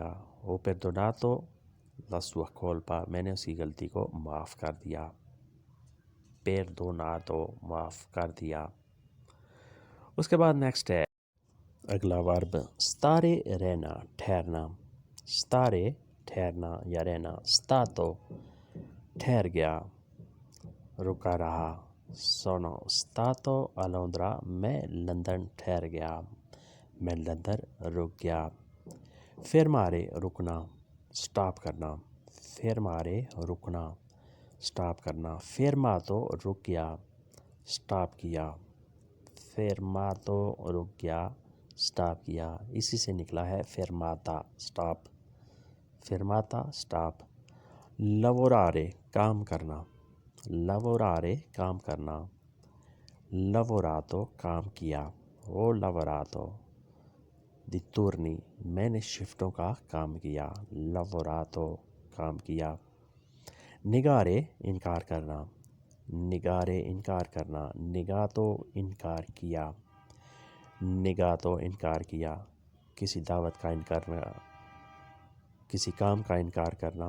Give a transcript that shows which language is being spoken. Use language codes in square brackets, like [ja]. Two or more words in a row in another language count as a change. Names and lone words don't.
[it] ho perdonato la sua colpa، [ur] میں نے اس کی غلطی کو معاف کر دیا. پردوناتو معاف کر دیا. اس کے بعد نیکسٹ ہے اگلا ورب stare رہنا، ٹھہرنا. stare ٹھہرنا یا رہنا. stato ٹھہر گیا، رکا رہا. [it] sono stato a Londra، [ur] میں لندن ٹھہر گیا، میں لندن رک گیا. fermare رکنا، سٹاپ کرنا. fermare رکنا، سٹاپ کرنا. fermato رک گیا، سٹاپ کیا. fermato رک گیا، سٹاپ کیا. اسی سے نکلا ہے fermata سٹاپ. fermata سٹاپ. lavorare کام کرنا، lavorare کام کرنا. lavorato کام کیا. [it] ho lavorato di turni، [ur] میں نے شفٹوں کا کام کیا. lavorato کام کیا. negare انکار کرنا، negare انکار کرنا. negato انکار کیا، negato انکار کیا. کسی دعوت کا انکار کرنا، کسی کام کا انکار کرنا.